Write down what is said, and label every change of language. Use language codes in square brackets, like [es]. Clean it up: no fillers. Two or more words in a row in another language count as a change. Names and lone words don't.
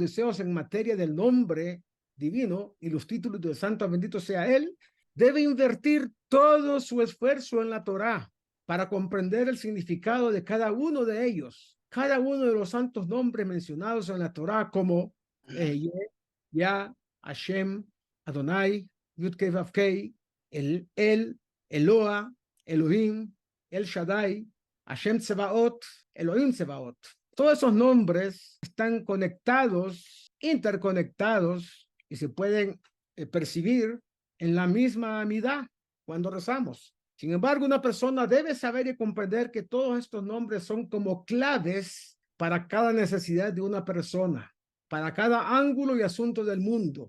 [es] deseos en materia del nombre divino y los títulos del santo bendito sea él, debe invertir todo su esfuerzo en la Torá para comprender el significado de cada uno de ellos, cada uno de los santos nombres mencionados en la Torá, como Yah, Hashem, Adonai, Yud-Kei Vav-Kei, el Eloah, Elohim, El Shaddai, Hashem Tsebaot, Elohim Tsebaot. Todos esos nombres están conectados, interconectados, y se pueden percibir en la misma amidad cuando rezamos. Sin embargo, una persona debe saber y comprender que todos estos nombres son como claves para cada necesidad de una persona, para cada ángulo y asunto del mundo.